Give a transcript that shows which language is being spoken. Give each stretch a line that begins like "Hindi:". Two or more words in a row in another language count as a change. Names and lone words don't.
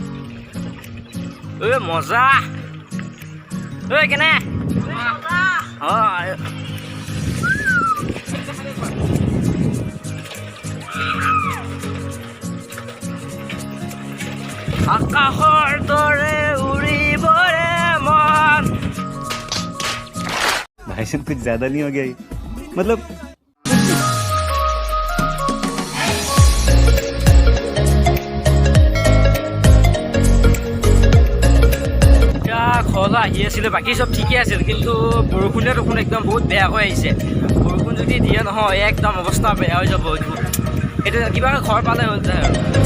Assamese: ঐ মজা ঐ কেনে আকাশৰ দৰে উৰিবৰে মন
Hindi: भाई साहब कुछ ज्यादा नहीं हो गया ये? मतलब
Assamese: ঘৰলৈ আহি আছিলোঁ বাকী চব ঠিকে আছিল কিন্তু বৰষুণে একদম বহুত বেয়া হৈ আহিছে বৰষুণ যদি দিয়ে নহয় একদম অৱস্থা বেয়া হৈ যাব এইটো কিবা ঘৰ পালে হৈ যায় আৰু